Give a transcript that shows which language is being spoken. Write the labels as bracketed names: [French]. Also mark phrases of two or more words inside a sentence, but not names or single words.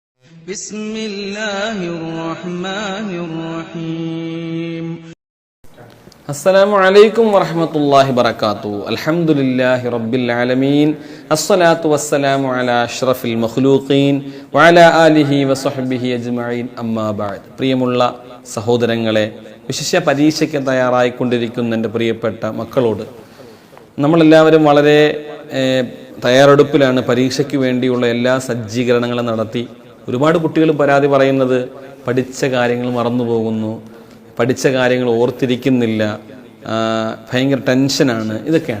[Arabic] بسم الله الرحمن الرحيم السلام عليكم ورحمة الله وبركاته الحمد لله رب العالمين الصلاة والسلام على أشرف المخلوقين وعلى آله وصحبه أجمعين أما بعد [Malayalam] പ്രിയമുള്ള സഹോദരങ്ങളെ, വിശിഷ്യ പരീക്ഷയ്ക്ക് തയ്യാറായിക്കൊണ്ടിരിക്കുന്ന എൻ്റെ പ്രിയപ്പെട്ട മക്കളോട് നമ്മളെല്ലാവരും വളരെ തയ്യാറെടുപ്പിലാണ്. പരീക്ഷയ്ക്ക് വേണ്ടിയുള്ള എല്ലാ സജ്ജീകരണങ്ങളും നടത്തി. ഒരുപാട് കുട്ടികൾ പരാതി പറയുന്നത് പഠിച്ച കാര്യങ്ങൾ മറന്നു പോകുന്നു, പഠിച്ച കാര്യങ്ങൾ ഓർത്തിരിക്കുന്നില്ല, ഭയങ്കര ടെൻഷനാണ്, ഇതൊക്കെയാണ്.